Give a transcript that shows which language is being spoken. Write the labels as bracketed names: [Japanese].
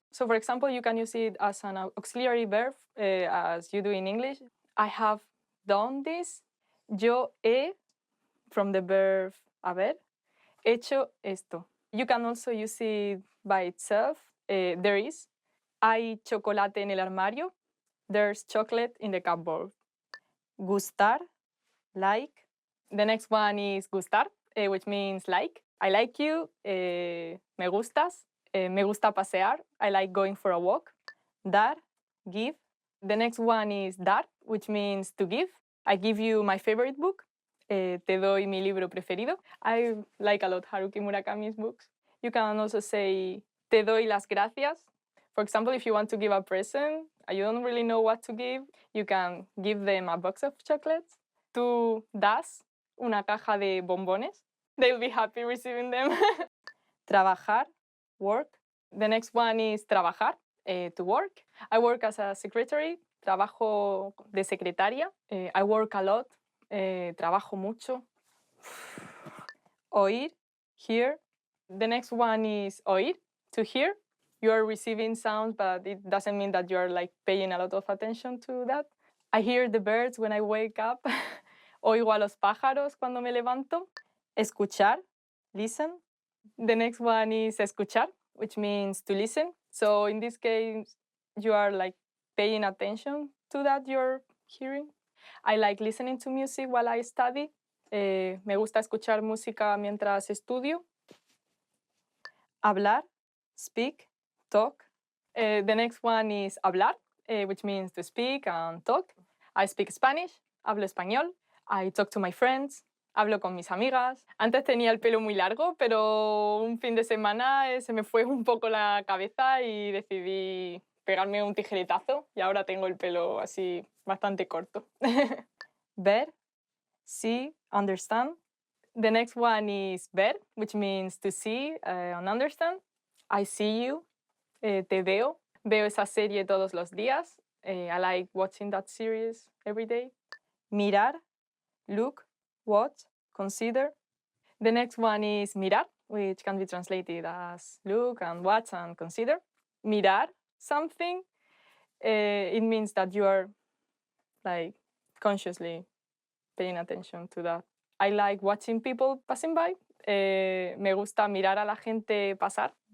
[English] So for example, you can use it as an auxiliary verb, as you do in English. I have done this. [Spanish] Yo he, [English] from the verb haber, [Spanish] hecho esto. [English] You can also use it by itself. There is. [Spanish] Hay chocolate en el armario. [English] There's chocolate in the cupboard. Gustar, like. The next one is gustar, which means like. I like you. [Spanish] Me gustas. Me gusta pasear. [English] I like going for a walk. Dar, give. The next one is dar, which means to give. I give you my favorite book. [Spanish] Te doy mi libro preferido. [English] I like a lot Haruki Murakami's books. You can also say [Spanish] te doy las gracias. [English] For example, if you want to give a present, you don't really know what to give, you can give them a box of chocolates. [Spanish] Tú das una caja de bombones. [English] They'll be happy receiving them. Trabajar, work. The next one is trabajar, to work. I work as a secretary. [Spanish] Trabajo de secretaria. [English] I work a lot. [Spanish] Trabajo mucho. Oír, hear. [English] The next one is oír, to hear. You are receiving sounds, but it doesn't mean that you are like paying a lot of attention to that. I hear the birds when I wake up. [Spanish] Oigo a los pájaros cuando me levanto. Escuchar, listen. [English] The next one is escuchar, which means to listen. So in this case, you are like paying attention to that you're hearing. I like listening to music while I study. [Spanish] Me gusta escuchar música mientras estudio. [English] Hablar, speak, talk. The next one is hablar, which means to speak and talk. I speak Spanish, [Spanish] hablo español. [English] I talk to my friends, [Spanish] hablo con mis amigas. Antes tenía el pelo muy largo, pero un fin de semana se me fue un poco la cabeza y decidí pegarme un tijeretazo y ahora tengo el pelo así bastante corto. [English] Ver, see, understand. The next one is ver, which means to see and understand. I see you, [Spanish] te veo. Veo esa serie todos los días. [English] I like watching that series every day. Mirar, look, watch, consider. The next one is mirar, which can be translated as look and watch and consider. Mirar something, it means that you are like consciously paying attention to that. I like watching people passing by. [Spanish] Me gusta mirar a la gente pasar.